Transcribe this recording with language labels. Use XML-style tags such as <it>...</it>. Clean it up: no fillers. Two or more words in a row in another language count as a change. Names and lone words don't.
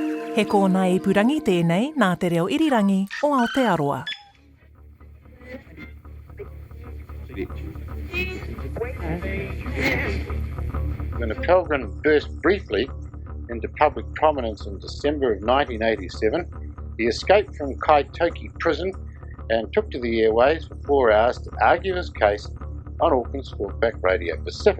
<mi>He kōna e purangi tēnei nā te reo irirangi o Aotearoa.</mi> <en>When Appelgren burst briefly into public prominence in December of 1987, he escaped from Kaitoki prison and took to the airways for 4 hours to argue his case on Auckland's talkback Radio Pacific.</en>